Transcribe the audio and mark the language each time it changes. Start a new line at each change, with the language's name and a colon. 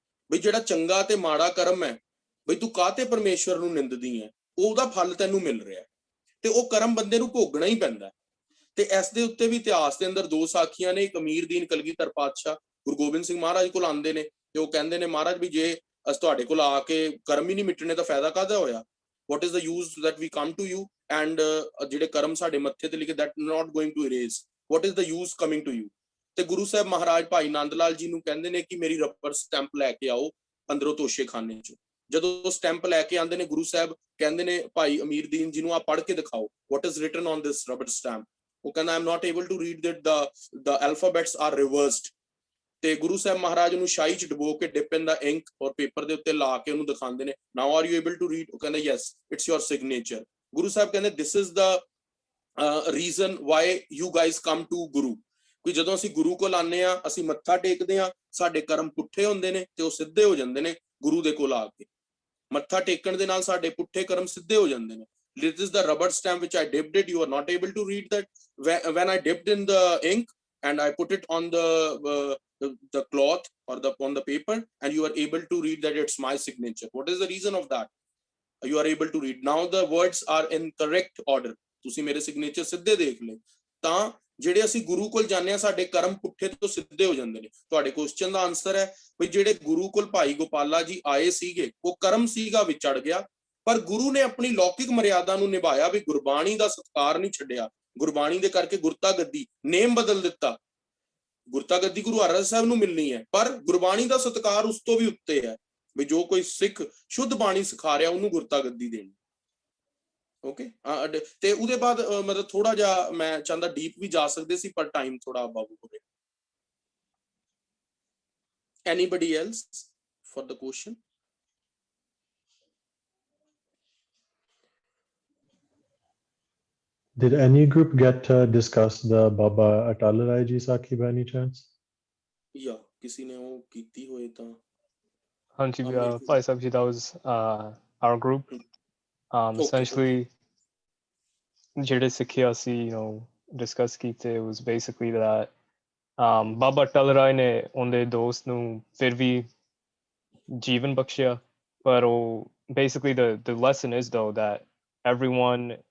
Punjabi: ਬਈ ਜਿਹੜਾ ਚੰਗਾ ਤੇ ਮਾੜਾ ਕਰਮ ਹੈ, ਬਈ ਤੂੰ ਕਾਹਤੇ ਪਰਮੇਸ਼ਵਰ ਨੂੰ ਨਿੰਦਦੀ ਹੈ, ਉਹਦਾ ਫਲ ਤੈਨੂੰ ਮਿਲ ਰਿਹਾ, ਤੇ ਉਹ ਕਰਮ ਬੰਦੇ ਨੂੰ ਭੋਗਣਾ ਹੀ ਪੈਂਦਾ। ਤੇ ਇਸ ਦੇ ਉੱਤੇ ਵੀ ਇਤਿਹਾਸ ਦੇ ਅੰਦਰ 2 ਸਾਖੀਆਂ ਨੇ। ਇੱਕ ਅਮੀਰ ਦੀਨ ਕਲਗੀਧਰ ਪਾਤਸ਼ਾਹ ਗੁਰੂ ਗੋਬਿੰਦ ਸਿੰਘ ਮਹਾਰਾਜ ਕੋਲ ਆਉਂਦੇ ਨੇ, ਤੇ ਉਹ ਕਹਿੰਦੇ ਨੇ, ਮਹਾਰਾਜ ਵੀ ਜੇ ਅਸੀਂ ਤੁਹਾਡੇ ਕੋਲ ਆ ਕੇ ਕਰਮ ਹੀ ਨਹੀਂ ਮਿਟਣੇ ਤਾਂ ਫਾਇਦਾ ਕਾਹਦਾ ਹੋਇਆ?
English: what is the use that we come to you and
Punjabi: ਜਿਹੜੇ ਕਰਮ ਸਾਡੇ ਮੱਥੇ ਤੇ ਲਿਖੇ
English: that not going to erase, what is the use coming to you?
Punjabi: ਤੇ ਗੁਰੂ ਸਾਹਿਬ ਮਹਾਰਾਜ ਭਾਈ ਨੰਦ ਲਾਲ ਜੀ ਨੂੰ ਕਹਿੰਦੇ ਨੇ ਕਿ ਮੇਰੀ ਰਬਰ ਸਟੈਂਪ ਲੈ ਕੇ ਆਓ ਅੰਦਰੋਂ ਤੋਸ਼ੇ ਖਾਨੇ ਚੋਂ। ਜਦੋਂ ਸਟੈਂਪ ਲੈ ਕੇ ਆਉਂਦੇ ਨੇ, ਗੁਰੂ ਸਾਹਿਬ ਕਹਿੰਦੇ ਨੇ ਭਾਈ ਅਮੀਰ ਦੀਨ ਜੀ ਨੂੰ, ਆਪ ਪੜ੍ਹ ਕੇ ਦਿਖਾਓ,
English: what is written on this rubber stamp?
Punjabi: ਉਹ ਕਹਿੰਦਾ,
English: I am not able to read that the alphabets are reversed.
Punjabi: ਤੇ ਗੁਰੂ ਸਾਹਿਬ ਮਹਾਰਾਜ ਨੂੰ ਸ਼ਾਹੀ 'ਚ ਡੁਬੋ ਕੇ
English: dip in the ink
Punjabi: ਔਰ ਪੇਪਰ ਦੇ ਉੱਤੇ ਲਾ ਕੇ ਉਹਨੂੰ ਦਿਖਾਉਂਦੇ ਨੇ,
English: now are you able to read?
Punjabi: ਉਹ ਕਹਿੰਦਾ,
English: yes, it's your signature.
Punjabi: Guru Sahib ਕਹਿੰਦੇ,
English: this is the reason why you guys come to Guru.
Punjabi: ਕਿ ਜਦੋਂ ਅਸੀਂ ਗੁਰੂ ਕੋਲ ਆਉਂਦੇ ਹਾਂ, ਅਸੀਂ ਮੱਥਾ ਟੇਕਦੇ ਹਾਂ, ਸਾਡੇ ਕਰਮ ਪੁੱਠੇ ਹੁੰਦੇ ਨੇ ਤੇ ਉਹ ਸਿੱਧੇ ਹੋ ਜਾਂਦੇ ਨੇ ਗੁਰੂ ਦੇ ਕੋਲ ਆ ਕੇ। ਮੱਥਾ ਟੇਕਣ ਦੇ ਨਾਲ ਸਾਡੇ ਪੁੱਠੇ ਕਰਮ ਸਿੱਧੇ ਹੋ ਜਾਂਦੇ ਨੇ।
English: This is the rubber stamp which I dipped it. You are not able to read that. When I dipped in the ink and I put it on the cloth or on the paper, and you are able to read that it's my signature. What is the reason of that? You are able to read. Now the words are in correct order.
Punjabi: ਤੁਸੀਂ ਮੇਰੇ signature ਸਿੱਧੇ ਦੇਖ ਲਏ। ਤਾਂ ਜਿਹੜੇ ਅਸੀਂ ਗੁਰੂ ਕੋਲ ਜਾਂਦੇ ਹਾਂ, ਸਾਡੇ ਕਰਮ ਪੁੱਠੇ ਤੋਂ ਸਿੱਧੇ ਹੋ ਜਾਂਦੇ ਨੇ। ਤੁਹਾਡੇ ਕੁਐਸਚਨ ਦਾ ਆਨਸਰ ਹੈ ਵੀ ਜਿਹੜੇ ਗੁਰੂ ਕੋਲ ਭਾਈ ਗੋਪਾਲਾ ਜੀ ਆਏ ਸੀਗੇ, ਉਹ ਕਰਮ ਸੀਗਾ ਵਿਚੜ ਗਿਆ, ਪਰ ਗੁਰੂ ਨੇ ਆਪਣੀ ਲੌਕਿਕ ਮਰਿਆਦਾ ਨੂੰ ਨਿਭਾਇਆ ਵੀ ਗੁਰਬਾਣੀ ਦਾ ਸਤਿਕਾਰ ਨਹੀਂ ਛੱਡਿਆ। ਗੁਰਬਾਣੀ ਦੇ ਕਰਕੇ ਗੁਰਤਾ ਗੱਦੀ ਨੇਮ ਬਦਲ ਦਿੱਤਾ। ਗੁਰਤਾ ਗੱਦੀ ਗੁਰੂ ਹਰਿਰਾਏ ਸਾਹਿਬ ਨੂੰ ਮਿਲਣੀ ਹੈ, ਪਰ ਗੁਰਬਾਣੀ ਦਾ ਸਤਿਕਾਰ ਉਸ ਤੋਂ ਵੀ ਉੱਤੇ ਹੈ ਵੀ ਜੋ ਕੋਈ ਸਿੱਖ ਸ਼ੁੱਧ ਬਾਣੀ ਸਿਖਾ ਰਿਹਾ, ਉਹਨੂੰ ਗੁਰਤਾ ਗੱਦੀ ਦੇਣੀ। ਓਕੇ, ਤੇ ਉਹਦੇ ਬਾਅਦ ਮਤਲਬ ਥੋੜਾ ਜਿਹਾ ਮੈਂ ਚਾਹੁੰਦਾ ਡੀਪ ਵੀ ਜਾ ਸਕਦੇ ਸੀ, ਪਰ ਟਾਈਮ ਥੋੜਾ ਬਾਬੂ ਹੋ ਰਿਹਾ।
English: Anybody else for the question? Did any group get to discuss the Baba Atal Rai Ji Sakhi by any chance?
Punjabi: Yeah, ਕਿਸੇ ਨੇ ਉਹ ਕੀਤੀ ਹੋਏ ਤਾਂ ਹਾਂਜੀ, Bhai Sahib ji,
English: that was our group.
Punjabi: Essentially, ਜਿਹੜੇ ਸਿੱਖਿਆ ਅਸੀਂ discuss ਕੀਤੇ,
English: it was basically that
Punjabi: ਬਾਬਾ ਅਟਲ ਰਾਏ ਨੇ ਉਹਦੇ ਦੋਸਤ ਨੂੰ ਫਿਰ ਵੀ ਜੀਵਨ ਬਖਸ਼ਿਆ, ਪਰ ਉਹ
English: basically the lesson is though that everyone,